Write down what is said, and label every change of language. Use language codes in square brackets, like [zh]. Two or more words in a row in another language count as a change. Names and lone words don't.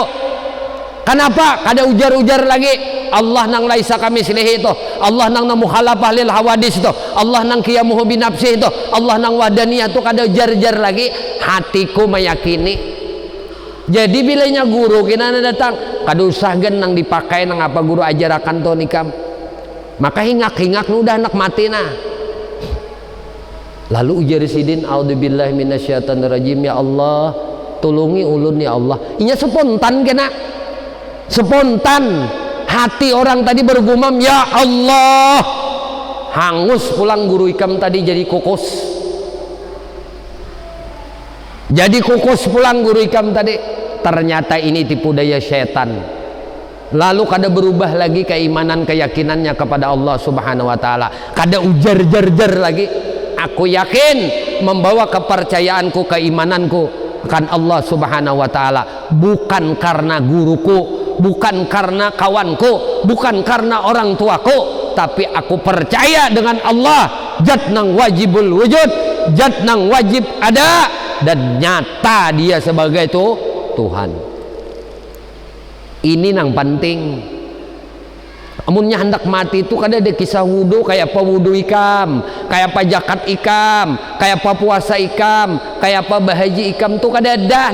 [bjn] Kenapa kada ujar-ujar lagi Allah nang [ar] ليس كمثله [bjn] itu, Allah nang [ar] مخالفة للحوادث [bjn] itu, Allah nang [ar] قيامه بنفسه [bjn] itu, Allah nang wadaniyah itu kada ujar-ujar lagi, hatiku meyakini. Jadi bilanya guru kena datang kada usah gen nang dipakai nang apa guru ajarakan to nikam, maka hingak-hingak udah anak mati nah. Lalu ujar sidin, [ar] أعوذ بالله من الشيطان الرجيم, [bjn] ya Allah tolongi ulun ya Allah. Inya spontan kena, spontan hati orang tadi bergumam ya Allah, hangus pulang guru ikam tadi jadi kukus, jadi kukus pulang guru ikam tadi. Ternyata ini tipu daya setan. Lalu kada berubah lagi keimanan keyakinannya kepada Allah [ar] سبحانه وتعالى, [bjn] kada ujar jar lagi. [id] Aku yakin membawa kepercayaanku keimananku akan Allah [ar] سبحانه وتعالى, [id] bukan karena guruku, bukan karena kawanku, bukan karena orang tuaku, tapi aku percaya dengan Allah, [bjn] zat nang [ar] واجب الوجود, [bjn] zat nang wajib ada dan nyata dia sebagai Tuhan. Ini nang penting. Amunnya hendak mati itu kada ada kisah wudu, kayak apa wudu ikam, kayak apa zakat ikam, kayak apa puasa ikam, kayak apa bahaji ikam tuh kada ada.